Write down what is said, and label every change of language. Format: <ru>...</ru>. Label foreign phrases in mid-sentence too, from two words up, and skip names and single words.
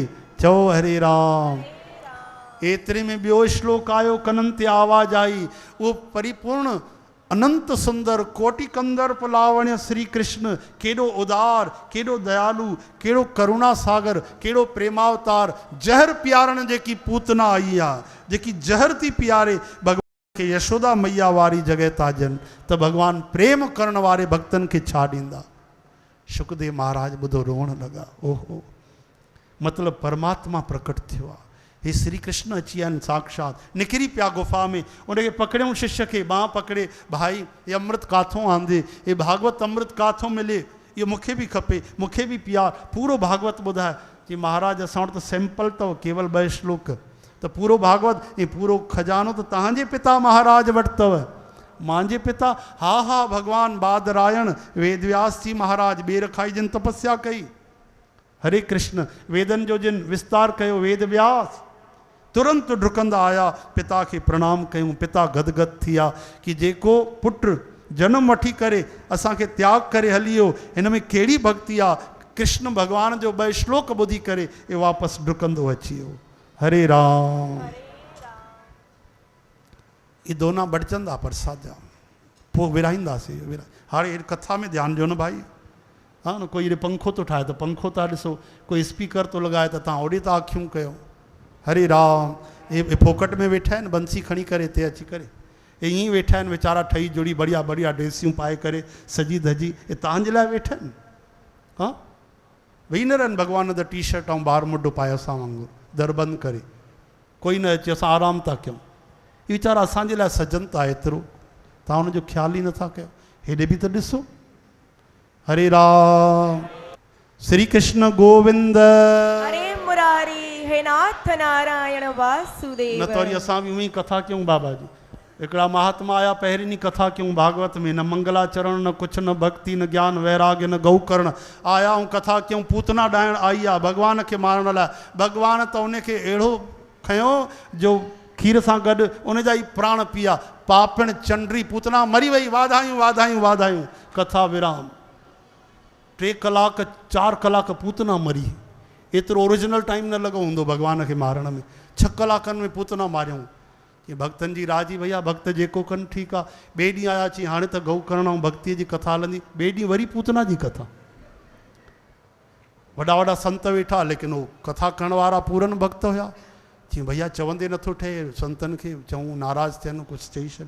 <sd>चओ हरे राम। एतिरे में ॿियो श्लोक आयो, कननि ते आवाज़ आई। उहो परिपूर्ण अनंत सुंदर कोटि कंदर्प लावण्य श्री कृष्ण केड़ो उदार केड़ो दयालु केड़ो करुणा सागर केड़ो प्रेमावतार जहर पियारण जेकी पूतना आई आ जेकी जहर थी पियारे भगवान के यशोदा मैया वारी जगह ताजन तो भगवान प्रेम करण वारे भक्तन के छा ॾींदा। शुकदेव महाराज बुधो रोवण लगा। ओहो मतलब परमात्मा प्रकट थियो आ। हे श्री कृष्ण अची आहिनि साक्षात निकिरी पिया गुफ़ा में उनखे पकड़ियूं शिष्य खे बांह पकड़े भाई ये अमृत काथों आंदे ये भागवत अमृत काथों मिले ये मूंखे भी खपे मूंखे भी पिया पूरो भागवत ॿुधाए जी महाराज असां वटि त सैंपल अथव केवल 2 श्लोक त पूरो भागवत ये पूरो खजानो तो तव्हांजे पिता महाराज वटि अथव। मांजे पिता हा हा भगवान बादरायण वेदव्यास जी महाराज ॿेर खाई जिन तपस्या कई हरे कृष्ण वेदन जो जिन विस्तार कयो वेद व्यास तुरंत डुकंदा आया पिता के प्रणाम कयूं। पिता गदगद थिया कि जेको पुत्र जन्म वठी करे असांखे त्याग करे हलियो हिन में कहिड़ी भक्ति आ। कृष्ण भगवान जो 2 श्लोक ॿुधी करे ये वापसि डुकंदो अची वियो। हरे राम ये दोना बड़चंदा प्रसाद जा पोइ विराईंदासीं हाणे कथा में ध्यानु ॾियो न भाई। हाँ न कोई ये पंखो तो ठाहे तो पंखो था ॾिसो कोई स्पीकर तो लगाए तो तव्हां ओॾे था अखियूं कयो। हरे राम ये फोकट में वेठा आहिनि बंसी खणी करे हिते अची करे ये ईअं वेठा आहिनि वीचारा ठही जुड़ी बढ़िया बढ़िया ड्रेसियूं पाए करे सजी धजी ये तव्हांजे लाइ वेठा आहिनि। हाँ वेही न रहनि भॻवान द टी शर्ट ऐं ॿार मुढो पाए असां वांगुरु दर बंदि करे कोई न अचे असां आराम था कयूं। ये वीचारा असांजे लाइ सजनि था एतिरो तव्हां हुनजो ख़्यालु ई नथा कयो। हेॾे बि त ॾिसो। हरे राम श्री कृष्ण गोविंद</sd> <sa>हरे मुरारी हे नाथ नारायण वासुदेव।</sa> <sd>न तो वरी असां बि उही कथा कयूं बाबा जी। हिकिड़ा महात्मा आया पहिरीं कथा कयूं भागवत में न मंगलाचरण न कुछ न भक्ति न ज्ञान वैराग्य न गौ करण आया ऐं कथा कयूं पूतना ॾाइण आई आहे भगवान खे मारण लाइ। भगवान त उनखे अहिड़ो खयो जो खीर सां गॾु उन जा ई प्राण पिया। पापिण चंडरी पूतना मरी वई वाधायूं वाधायूं वाधायूं कथा विराम। 3 कलाक 4 कलाक पूतना मरी एतिरो</sd> <en>original time</en> <sd>न लॻो हूंदो भगवान खे मारण में। 6 कलाकनि में पूतना मारियऊं। कि भक्तनि जी राजी भैया भक्त जेको कनि ठीकु आहे। ॿिए ॾींहुं आया चई हाणे त गौ करण ऐं भक्तीअ जी कथा हलंदी। ॿिए ॾींहुं वरी पूतना जी कथा। वॾा वॾा संत वेठा लेकिन उहो कथा करण वारा पूरन भक्त हुया। चई भैया चवंदे नथो ठहे संतनि खे चऊं नाराज़ थियनि कुझु चई छॾनि।</sd>